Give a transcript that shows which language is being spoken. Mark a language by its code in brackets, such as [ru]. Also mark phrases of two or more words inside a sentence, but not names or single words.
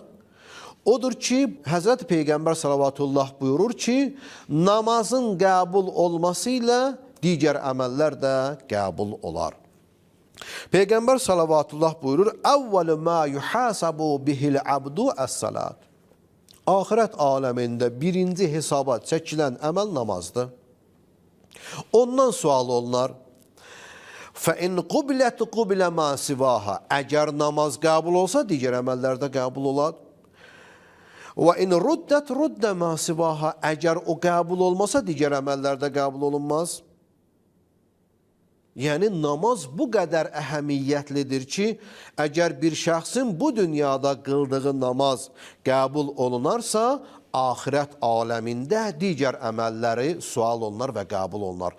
[az] Odur ki, Həzrət Peyğəmbər salavatullah buyurur ki, namazın qəbul olması ilə digər əməllər də qəbul olar. Peyğəmbər salavatullah buyurur, [ar] أول ما يحاسب به العبد الصلاة. [az] Axirət aləmində birinci hesaba çəkilən əməl namazdır. Ondan sual olunar, [ar] فَاِنْ قُبْلَتْ قُبْلَ مَا سِوَاهَا. [az] Əgər namaz qəbul olsa, digər əməllər də qəbul olar. [ar] وَاِنْ رُدَّتْ رُدَّ مَا سِوَاهَا. [az] Əgər o qəbul olmasa, digər əməllər də qəbul olunmaz. Yəni, namaz bu qədər əhəmiyyətlidir ki, əgər bir şəxsin bu dünyada qıldığı namaz qəbul olunarsa, axirət aləmində digər əməlləri sual olunar və qəbul olunar.